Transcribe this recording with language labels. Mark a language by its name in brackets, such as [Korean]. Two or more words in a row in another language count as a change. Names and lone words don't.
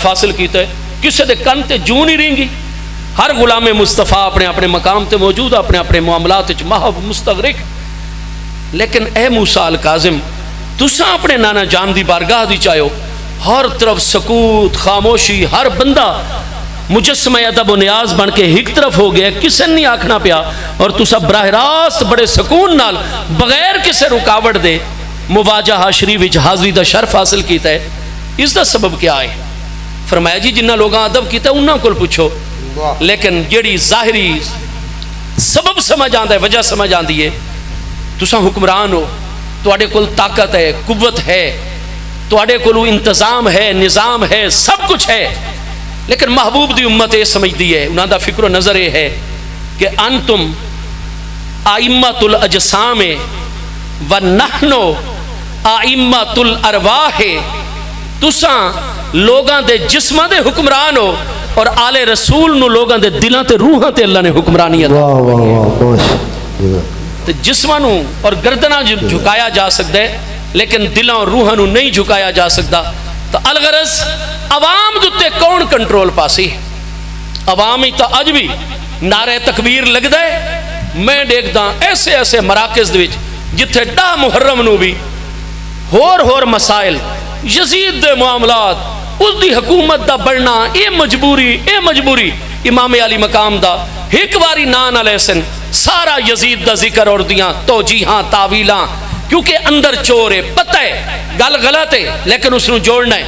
[Punjabi] حاصل کیتا ہے، کسے دے کن تے جوں نہیں رہیں گی، ہر غلام مصطفیٰ اپنے اپنے مقام تے موجود، اپنے اپنے معاملات وچ محو مستغرق، لیکن اے موسیٰ الکاظم تساں اپنے نانا جان دی بارگاہ دی چاہو، ہر طرف سکوت خاموشی، ہر بندہ مجسمہ ادب و نیاز بن کے ایک طرف ہو گیا، کسے نہیں آکھنا پیا، اور تسا براہ راست بڑے سکون نال بغیر کسے رکاوٹ دے مواجہہ شریف وچ حاضری دا شرف حاصل کیتا ہے۔ اس دا سبب کیا ہے؟ فرمایا جی جنہ لوگاں ادب کیتا ہے انہاں کول پوچھو، لیکن جیڑی ظاہری سبب سمجھ آندا ہے، وجہ سمجھ آندی ہے، تساں حکمران ہو، تواڈے کول طاقت ہے، قوت ہے، تواڈے کول انتظام ہے، نظام ہے، سب کچھ ہے، لیکن محبوب دی امت یہ سمجھدی ہے، انہاں دا فکر و نظر یہ ہے کہ انتم [Arabic] ائمۃ الاجسام ونحن ائمۃ الارواح، [Punjabi] تساں لوگاں دے جسماں دے حکمران ہو اور آل رسول نو لوگاں دے دلاں تے روحاں تے اللہ نے حکمرانی عطا فرمائی ہے۔ تے جسماں نو اور گردناں جھکایا جا سکدا ہے، لیکن دلاں اور روحاں نو نہیں جھکایا جا سکدا۔ تو الغرض عوام دے کون کنٹرول پاسی؟ عوام ہی تو اج بھی نعرہ تکبیر لگدا ہے۔ میں دیکھدا ایسے ایسے مراکز دے وچ جتھے 10 محرم نو بھی ہور مسائل، یزید دے معاملات، اس دی حکومت دا بڑھنا، اے مجبوری امام علی مقام دا ایک واری نان علیہ سن سارا یزید دا ذکر اور دیاں توجیہاں تاویلاں، کیونکہ اندر چور ہے، پتہ ہے گل غلط ہے لیکن اس نو جوڑنا ہے۔